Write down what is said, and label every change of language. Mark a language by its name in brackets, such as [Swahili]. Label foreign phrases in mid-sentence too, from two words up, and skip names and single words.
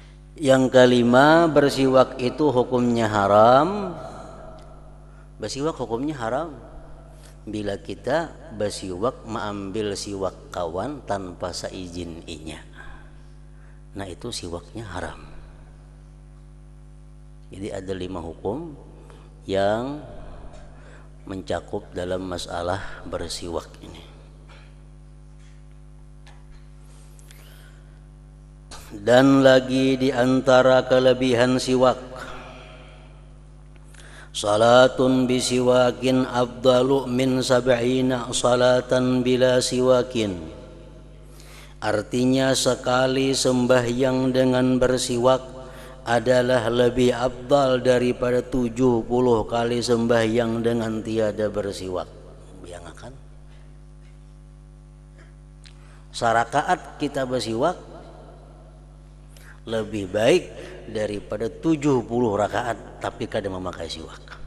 [Indonesian] Yang kelima, bersiwak itu hukumnya haram. Bersiwak hukumnya haram bila kita bersiwak mengambil siwak kawan tanpa seizin inya. Nah itu siwaknya haram. Jadi ada 5 hukum yang mencakup dalam masalah bersiwak ini. Dan lagi di antara kelebihan siwak, [Arabic] صلاة بسواك أفضل من سبعين صلاة بلا سواك. [Indonesian] Artinya sekali sembahyang dengan bersiwak adalah lebih afdal daripada 70 kali sembahyang dengan tiada bersiwak. Bayangkan, sarakaat kita bersiwak lebih baik daripada 70 rakaat tapi kada memakai siwak.